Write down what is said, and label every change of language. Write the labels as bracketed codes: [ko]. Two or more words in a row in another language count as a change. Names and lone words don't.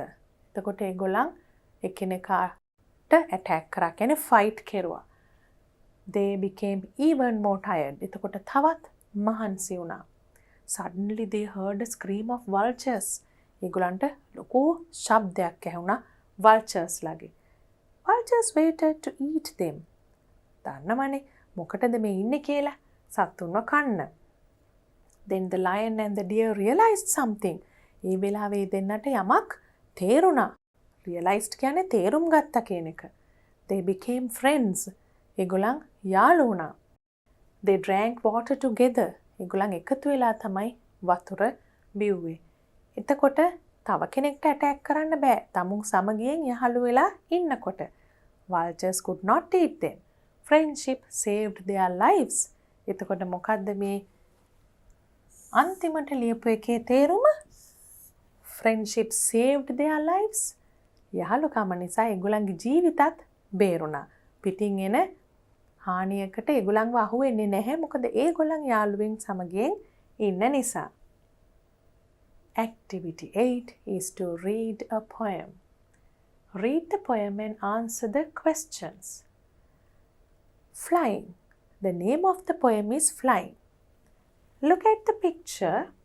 [si] එතකොට ඒගොල්ලන් එකිනෙකාට attack කරා. කියන්නේ fight කෙරුවා. [en] They became even more tired. [si] එතකොට තවත් මහන්සි වුණා. [en] Suddenly they heard a scream of vultures. [si] ඒගොල්ලන්ට ලොකු ශබ්දයක් ඇහුණා vultures ලගේ. [en] Vultures waited to eat them. [si] දන්නවනේ මොකටද මේ ඉන්නේ කියලා සතුන්ව කන්න. [en] Then the lion and the deer realized something. [si] ඒ වෙලාවේ දෙන්නට යමක් තේරුණා. Realized කියන්නේ තේරුම් ගත්තා කියන එක. [en] They became friends. [si] ඒගොල්ලන් යාළු වුණා. [en] They drank water together. [si] ඒගොල්ලන් එකතු වෙලා තමයි වතුර බිව්වේ. එතකොට තව කෙනෙක්ට attack කරන්න බෑ. තමුන් සමගියෙන් යහළු වෙලා ඉන්නකොට. [en] Vultures could not eat them. Friendship saved their lives. [si] එතකොට මොකද්ද මේ අන්තිමට ලියපු එකේ තේරුම? [en] Friendship saved their lives. [si] යහළුකම නිසා ඒගොල්ලන්ගේ ජීවිතත් බේරුණා. පිටින් එන හානියකට ඒගොල්ලන්ව අහු වෙන්නේ නැහැ. මොකද ඒගොල්ලන් යාළුවෙන් සමගියෙන් ඉන්න නිසා. [en] Activity 8 is to read a poem. Read the poem and answer the questions. Flying. The name of the poem is Flying. Look at the picture.